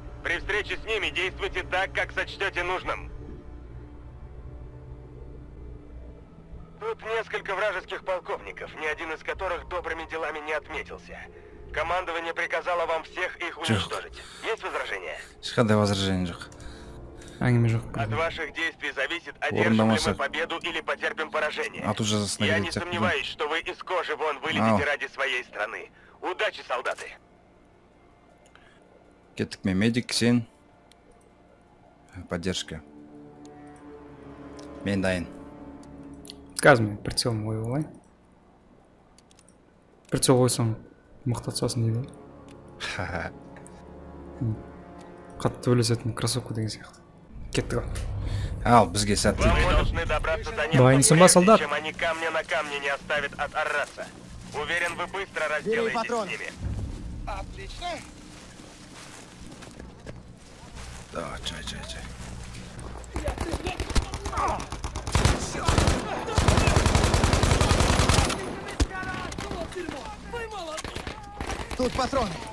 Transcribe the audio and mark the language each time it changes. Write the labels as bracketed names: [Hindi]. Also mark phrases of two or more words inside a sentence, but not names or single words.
[Russian] При встрече с ними действуйте так, как сочтете нужным. Тут несколько вражеских полковников, ни один из которых добрыми делами не отметился. Командование приказало вам всех их уничтожить. Есть возражения? [Kazakh] Ешқандай возражение жоқ. [Russian] От ваших действий зависит, одержим ли мы победу или потерпим поражение. Я не сомневаюсь, что вы из кожи вон вылезете ради своей страны. Удачи, солдаты! [Kazakh] Кеттік мен медик, сен. Поддержка. Мен дайын. Қазір мен прицелым ой олай. Прицел ойсам мықты атсасын дейді. Қатты өлесетін кроссовка деген сияқты. Кеттік. Ал, бізге сәтті. [Russian] Вы должны добраться до [Kazakh] Дайынсың ба, солдат? [Russian] чем они камня на камне не оставят от Арраса. Уверен, вы быстро разделаетесь с ними. Отлично. Да, чай. Тут патроны.